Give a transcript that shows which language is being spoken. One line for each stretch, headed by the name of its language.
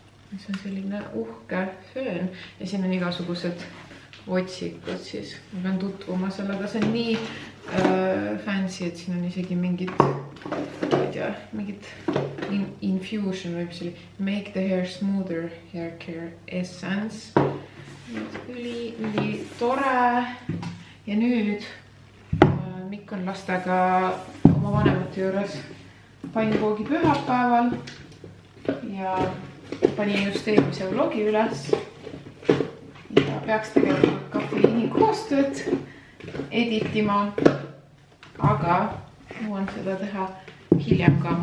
Estonian: See on selline uhke föön ja siin on igasugused otsikud siis. Ma pean tutvuma sellega, see on nii fancy, et siin on isegi mingid, ma ei tea, mingid infusion või mis oli.
English: Make the hair smoother hair care essence.
Estonian: Üli tore. Ja nüüd Mikk on lastega oma vanemate juures pannivoogi pühapäeval ja panin just eelmise vlogi üles ja peaks tegelikult kafeiini koostööd editima, aga jõuan seda teha hiljem ka.